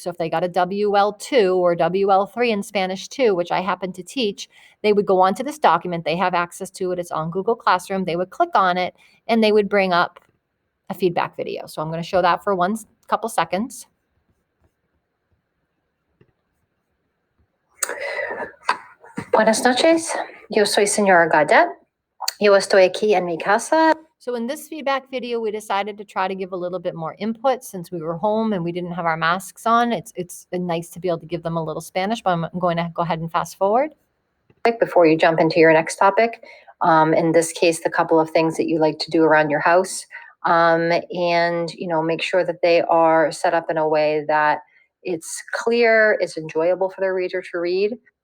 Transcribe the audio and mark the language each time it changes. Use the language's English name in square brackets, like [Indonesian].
[English] So if they got a WL2 or WL3 in Spanish 2, which I happen to teach, they would go onto this document, they have access to it, it's on Google Classroom, they would click on it, and they would bring up a feedback video. So I'm going to show that for couple seconds. [Spanish] Buenas noches, yo soy señora Gadet. Yo estoy aquí en mi casa. [English] So in this feedback video, we decided to try to give a little bit more input since we were home and we didn't have our masks on. It's nice to be able to give them a little Spanish, but I'm going to go ahead and fast forward. Before you jump into your next topic, in this case, the couple of things that you like to do around your house, and make sure that they are set up in a way that it's clear, it's enjoyable for the reader to read.